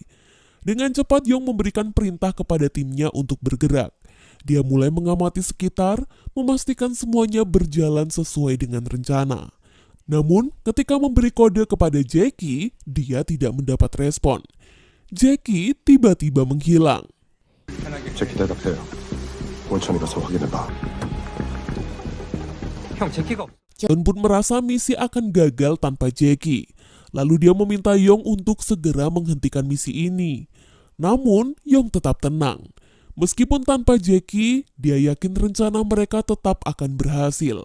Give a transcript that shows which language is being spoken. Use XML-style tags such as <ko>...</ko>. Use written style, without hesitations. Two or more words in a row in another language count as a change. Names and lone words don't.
<id>Dengan cepat Yong memberikan perintah kepada timnya untuk bergerak. Dia mulai mengamati sekitar, memastikan semuanya berjalan sesuai dengan rencana. Namun, ketika memberi kode kepada Jackie, dia tidak mendapat respon. Jackie tiba-tiba menghilang.</id> <ko>제키 대답해요. 원천이 가서 확인해봐.</ko> <id>John pun merasa misi akan gagal tanpa Jackie. Lalu dia meminta Yong untuk segera menghentikan misi ini. Namun, Yong tetap tenang. Meskipun tanpa Jackie, dia yakin rencana mereka tetap akan berhasil.</id>